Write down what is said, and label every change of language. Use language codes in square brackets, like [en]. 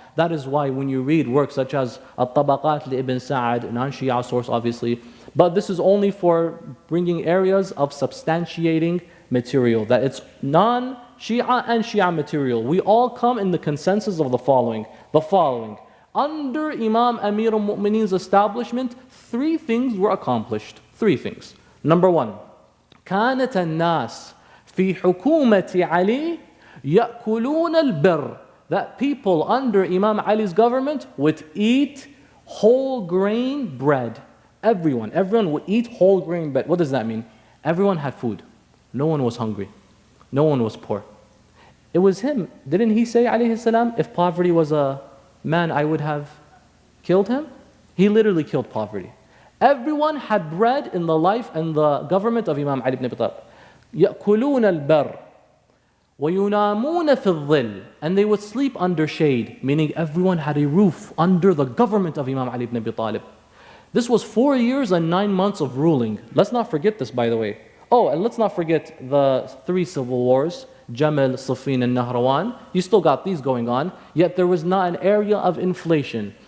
[en] That is why when you read works such as At-Tabaqat li Ibn Sa'ad, non-Shia source obviously, but this is only for bringing areas of substantiating material, that it's non-Shia and Shia material. We all come in the consensus of the following. Under Imam Amir al-Mu'mineen's establishment, 3 things were accomplished. 3 things. Number 1, [ar] كانت الناس في حكومة علي يأكلون البر. [en] That people under Imam Ali's government would eat whole grain bread. Everyone would eat whole grain bread. What does that mean? Everyone had food. No one was hungry. No one was poor. It was him. Didn't he say, alayhi salam, if poverty was a man, I would have killed him? He literally killed poverty. Everyone had bread in the life and the government of Imam Ali ibn Abi Talib. [ar] يأكلون البر وَيُنَامُونَ فِي الظِّلِّ. [en] And they would sleep under shade, meaning everyone had a roof under the government of Imam Ali ibn Abi Talib. This was 4 years and 9 months of ruling. Let's not forget this, by the way. Oh, and let's not forget the 3 civil wars, Jamal, Siffin, and Nahrawan. You still got these going on, yet there was not an area of inflation.